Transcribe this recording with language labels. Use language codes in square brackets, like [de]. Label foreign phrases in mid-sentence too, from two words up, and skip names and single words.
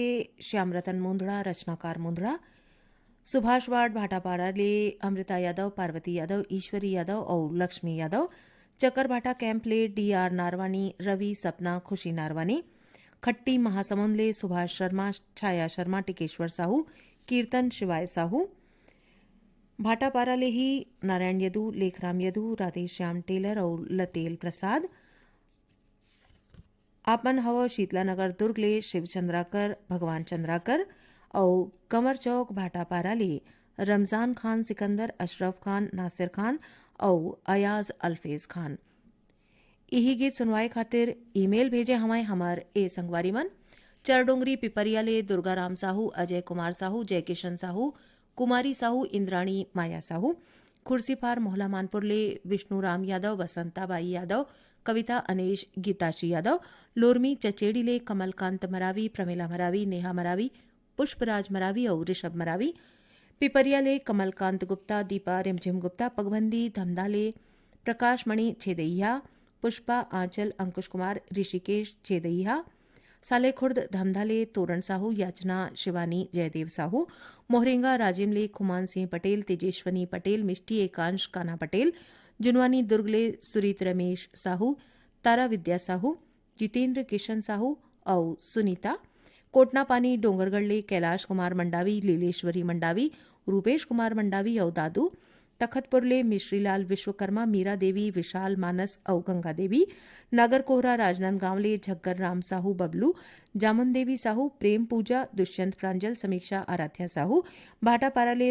[hne] श्याम रतन मुंदड़ा रचनाकार मुंदड़ा सुभाष वार्ड भाटापारा ले अमृता यादव पार्वती यादव ईश्वरी यादव और लक्ष्मी यादव चक्करभाटा कैंप ले डीआर नारवानी रवि सपना खुशी नारवानी खट्टी महासमुंद ले सुभाष शर्मा छाया शर्मा टिकेश्वर साहू कीर्तन शिवाय साहू भाटापारा ले ही नारायण यदू लेखराम यदू राधेश्याम टेलर और लतेल प्रसाद आपन हव शीतलानगर दुर्ग ले शिवचंद्राकर भगवान चंद्राकर और कमर चौक भाटापारा ले रमजान खान सिकंदर अशरफ खान नासिर खान और अयाज अल्फेज खान यही गीत सुनवाए खातिर ईमेल भेजे हमारे हमार ए संगवारी मन चरडोंगरी पिपरिया ले दुर्गाराम साहू अजय कुमार साहू जयकिशन साहू कुमारी साहू इंद्राणी माया साहू खुर्सीपार मोहला मानपुर ले विष्णुराम यादव बसंताबाई यादव कविता अनेश गीताशी यादव लोरमी चचेड़ी ले कमलकांत मरावी प्रमिला मरावी नेहा मरावी पुष्पराज मरावी और ऋषभ मरावी पिपरिया ले कमलकांत गुप्ता दीपा रिमझिम गुप्ता पगबंदी धमदा ले प्रकाश मणि छेदैया पुष्पा आंचल अंकुश कुमार ऋषिकेश छेदैया साले खुर्द धमधाले तोरण साहू याचना शिवानी जयदेव साहू मोहरेंगा राजिमले खुमान सिंह पटेल तेजेश्वनी पटेल मिष्टी एकांश कान्हा पटेल जुनवानी दुर्गले सुरीत रमेश साहू तारा विद्या साहू जितेंद्र किशन साहू और सुनीता कोटनापानी डोंगरगढ़ले कैलाश कुमार मंडावी लीलेश्वरी मंडावी रूपेश कुमार मंडावी और दादू तखतपुरले मिश्रीलाल विश्वकर्मा मीरा देवी विशाल मानस और गंगा देवी नागरकोहरा राजनांदगांव ले झग्गर राम साहू बबलू जामुन देवी साहू प्रेम पूजा दुष्यंत प्रांजल समीक्षा आराध्या साहू भाटापारा ले